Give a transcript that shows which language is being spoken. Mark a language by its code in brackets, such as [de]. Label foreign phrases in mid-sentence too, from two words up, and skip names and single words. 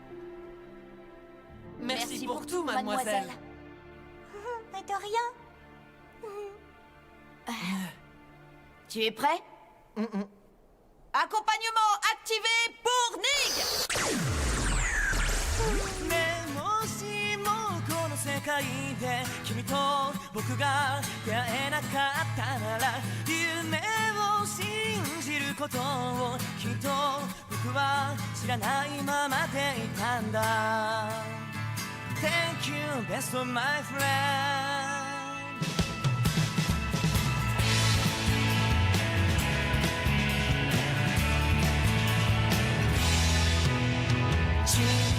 [fr] Merci pour tout, mademoiselle. Mais de rien. Tu es prêt? Accompagnement activé pour Nig! [ja] ねもしもこの世界で君と僕が出会えなかったなら夢を信じることをきっと僕は知らないままでいたんだ [en] Thank you best of my friend [ja] 小